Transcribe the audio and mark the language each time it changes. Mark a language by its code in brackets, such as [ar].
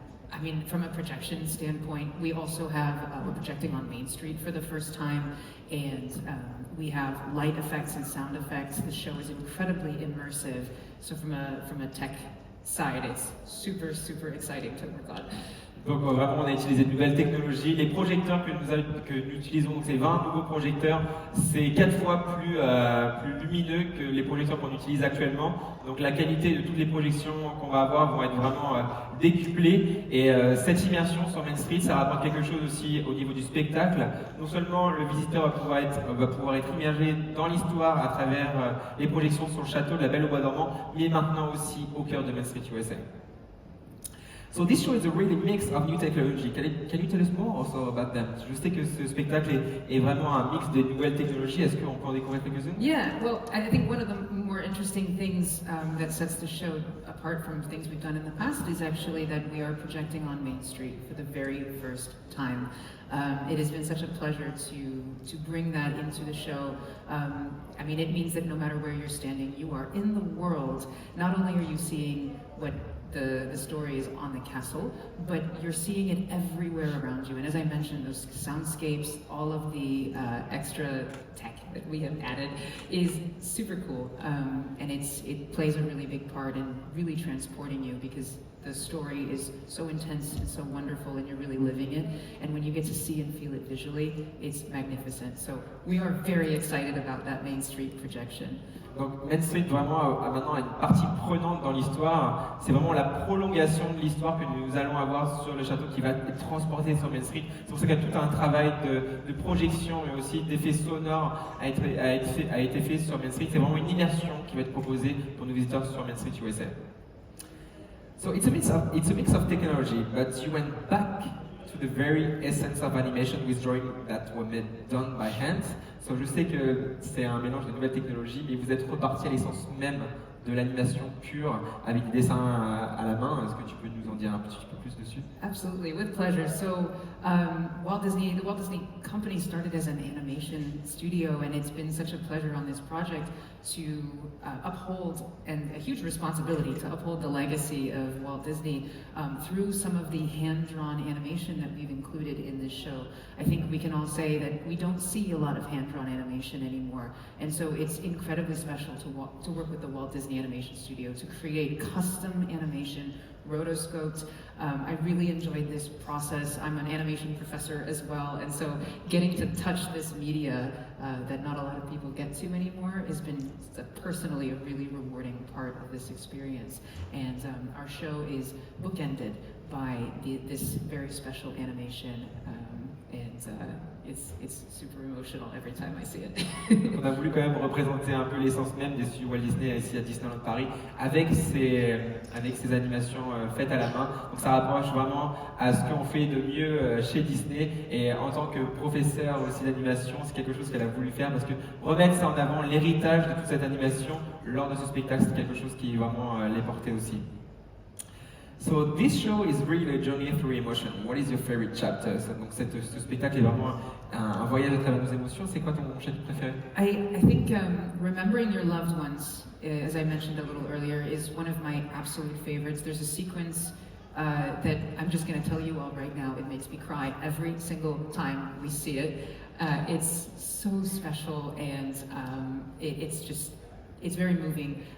[en] I mean, from a projection standpoint, we also have, we're projecting on Main Street for the first time, and we have light effects and sound effects. The show is incredibly immersive. So from a tech side, it's super, super exciting to work on. [fr] Donc vraiment, on a utilisé de nouvelles technologies. Les projecteurs que nous utilisons, donc c'est 20 nouveaux projecteurs, c'est 4 fois plus lumineux que les projecteurs qu'on utilise actuellement. Donc la qualité de toutes les projections qu'on va avoir vont être vraiment décuplées. Et cette immersion sur Main Street, ça rapporte quelque chose aussi au niveau du spectacle. Non seulement le visiteur va pouvoir être immergé dans l'histoire à travers les projections sur le château de la Belle au Bois dormant, mais maintenant aussi au cœur de Main Street USA. [en] So this show is a really mix of new technology. Can you tell us more also about them? [fr] Je sais que ce spectacle est vraiment un mix des nouvelles technologies. Est-ce qu'on peut en découvrir quelques-unes? [en] Yeah, well, I think one of the more interesting things that sets the show apart from things we've done in the past is actually that we are projecting on Main Street for the very first time. It has been such a pleasure to bring that into the show. I mean, it means that no matter where you're standing, you are in the world. Not only are you seeing what the story is on the castle, but you're seeing it everywhere around you. And as I mentioned, those soundscapes, all of the extra tech that we have added is super cool. And it plays a really big part in really transporting you because the story is so intense and so wonderful and you're really living it. And when you get to see and feel it visually, it's magnificent. So we are very excited about that Main Street projection. [fr] Donc Main Street vraiment a maintenant une partie prenante dans l'histoire. C'est vraiment la prolongation de l'histoire que nous allons avoir sur le château qui va être transporté sur Main Street. C'est pour ça qu'il y a tout un travail de projection mais aussi d'effets sonores a été fait sur Main Street. C'est vraiment une immersion qui va être proposée pour nos visiteurs sur Main Street USA. [en] So it's a mix of technology, but you went back to the very essence of animation with drawing that were done by hand. [fr] So je sais que c'est un mélange de nouvelles technologies, mais vous êtes reparti à l'essence même de l'animation pure avec des dessins à la main. Est-ce que tu peux nous en dire un petit peu plus dessus? [en] Absolutely, with pleasure. So the Walt Disney Company started as an animation studio, and it's been such a pleasure on this project to uphold, and a huge responsibility to uphold the legacy of Walt Disney through some of the hand-drawn animation that we've included in this show. I think we can all say that we don't see a lot of hand-drawn animation anymore, and so it's incredibly special to work with the Walt Disney Animation Studio to create custom animation, rotoscoped. I really enjoyed this process. I'm an animation professor as well, and so getting to touch this media that not a lot of people get to anymore has been personally a really rewarding part of this experience. And our show is bookended by this very special animation, and it's super emotional every time I see it. [fr] On a voulu quand même représenter un peu l'essence même des studios Walt Disney ici à Disneyland Paris avec ces animations faites à la main. Donc ça rapproche vraiment à ce qu'on fait de mieux chez Disney, et en tant que professeur aussi d'animation, c'est quelque chose qu'elle a voulu faire parce que remettre ça en avant, l'héritage de toute cette animation lors de ce spectacle, c'est quelque chose qui vraiment les portait aussi. [en] So this show is really a journey through emotion. What is your favorite chapter? [fr] So, donc ce spectacle est vraiment un voyage à travers nos émotions. C'est quoi ton chapitre préféré? [en] I think remembering your loved ones, as I mentioned a little earlier, is one of my absolute favorites. There's a sequence that I'm just going to tell you all right now. It makes me cry every single time we see it. It's so special, and it's just it's very moving.